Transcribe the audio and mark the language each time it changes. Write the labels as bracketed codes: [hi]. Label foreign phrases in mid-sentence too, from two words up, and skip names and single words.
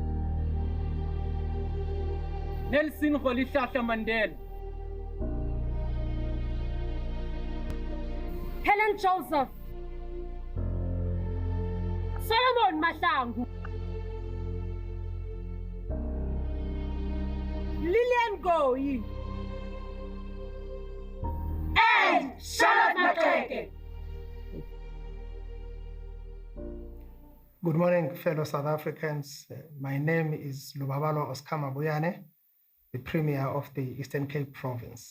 [en] Nelson Rolihlahla Mandela, Helen Joseph, Solomon Mahlangu, Lillian Goyi, and Charlotte Maxeke. Good morning, fellow South Africans. My name is Lubabalo Oscar Mabuyane, the Premier of the Eastern Cape Province.